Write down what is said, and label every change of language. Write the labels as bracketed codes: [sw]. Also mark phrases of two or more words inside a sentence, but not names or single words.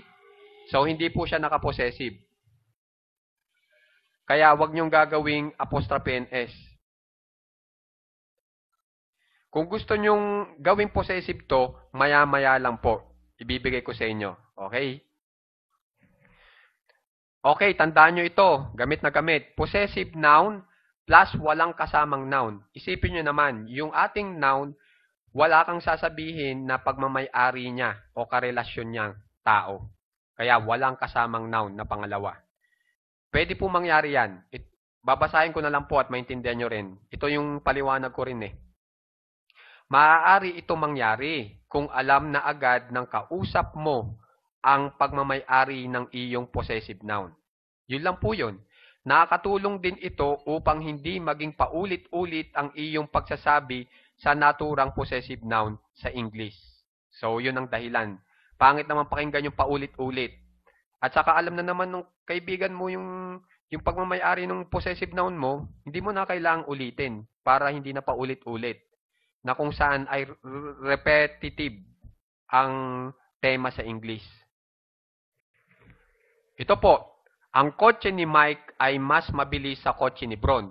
[tl] So, hindi po siya nakapossessive. Kaya wag niyong gagawing [en] apostrophe and S. [tl] Kung gusto nyong gawing possessive to, maya-maya lang po. Ibibigay ko sa inyo. Okay? Okay, tandaan nyo ito. Gamit na gamit. [en] Possessive noun plus [tl] walang kasamang noun. Isipin nyo naman, yung ating noun, wala kang sasabihin na pagmamay-ari niya o karelasyon niyang tao. Kaya walang kasamang noun na pangalawa. Pwede po mangyari yan. Babasahin ko na lang po at maintindihan nyo rin. Ito yung paliwanag ko rin eh. Maaari ito mangyari kung alam na agad ng kausap mo ang pagmamay-ari ng iyong [en] possessive noun. [tl] Yun lang po yun. Nakakatulong din ito upang hindi maging paulit-ulit ang iyong pagsasabi sa naturang [en] possessive noun [tl] sa English. So, yun ang dahilan. Pangit naman pakinggan yung paulit-ulit. At saka alam na naman ng kaibigan mo yung pagmamay-ari ng [en] possessive noun [tl] mo, hindi mo na kailangang ulitin para hindi na paulit-ulit. Na kung saan ay repetitive ang tema sa English. Ito po, ang kotse ni Mike ay mas mabilis sa kotse ni Bron.